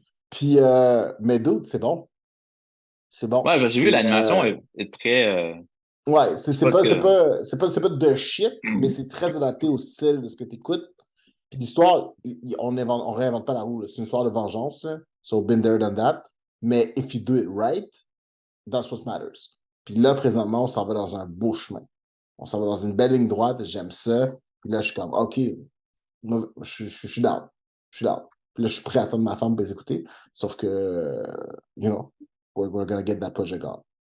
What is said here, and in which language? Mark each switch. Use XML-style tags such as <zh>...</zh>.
<fr>Puis, mais d'autres, c'est bon. C'est bon. Ouais, ben, j'ai vu, C'est, l'animation est très. ouais, Je sais pas ce que. c'est pas de shit, mais c'est très adapté au style de ce que tu écoutes. Puis l'histoire, on réinvente pas la roue, là. C'est une histoire de vengeance, là.</fr> <en>So, been there, done that.</en> <fr>Mais</fr> <en>if you do it right, that's what matters.</en> <fr>Puis là, présentement, on s'en va dans un beau chemin. On s'en va dans une belle ligne droite, j'aime ça. Puis là, je suis comme, OK, moi, je suis down. Je suis down. Puis là, je suis prêt à attendre ma femme pour les écouter. Sauf que,</fr> <en>you know, we're gonna get that project on.</en>